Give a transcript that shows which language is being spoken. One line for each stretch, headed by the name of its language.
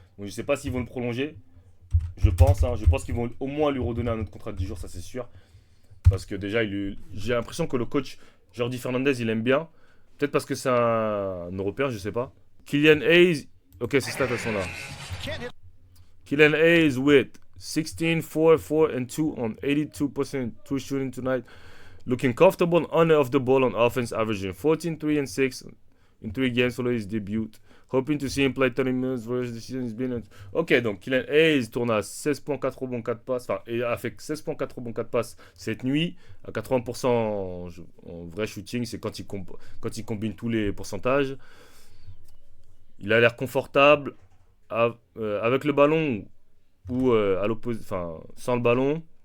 French: Donc, je sais pas s'ils vont le prolonger. Je pense, hein. Je pense qu'ils vont au moins lui redonner un autre contrat de 10 jours, ça c'est sûr. Parce que déjà, j'ai l'impression que le coach Jordi Fernandez, il aime bien. Peut-être parce que c'est un Européen, je sais pas. Kylian Hayes. Ok, ces stats, elles sont là.
English: Kylian Hayes with 16, 4, 4, and 2 on 82% true shooting tonight. Looking comfortable on and off the ball on offense, averaging 14, 3, and 6 in 3 games following his debut. Hoping to see him play 30 minutes for the season. Has been.
French: Ok, donc Kylian Hayes tourne à 16.4 rebonds, 4 passes. Enfin, et a fait 16.4 rebonds, 4 passes cette nuit. À 80% en vrai shooting, c'est quand il combine tous les pourcentages. Il a l'air confortable avec le ballon ou à l'opposé, enfin, sans le ballon.